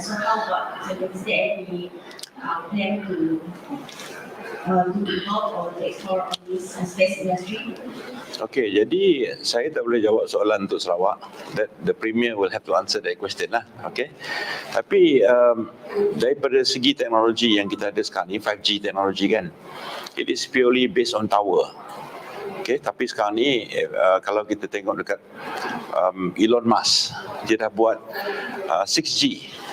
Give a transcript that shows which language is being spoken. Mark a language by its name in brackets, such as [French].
[English] So how about, is there any plan to involve or to explore on this space industry? [Malay] Okay, jadi saya tak boleh jawab soalan untuk Sarawak. [English] That the Premier will have to answer that question lah. [Malay] Okay. Tapi daripada segi teknologi yang kita ada sekarang ni, 5G teknologi kan, [English] it is purely based on tower. [Malay] Okay, tapi sekarang ni kalau kita tengok dekat Elon Musk, dia dah buat 6G.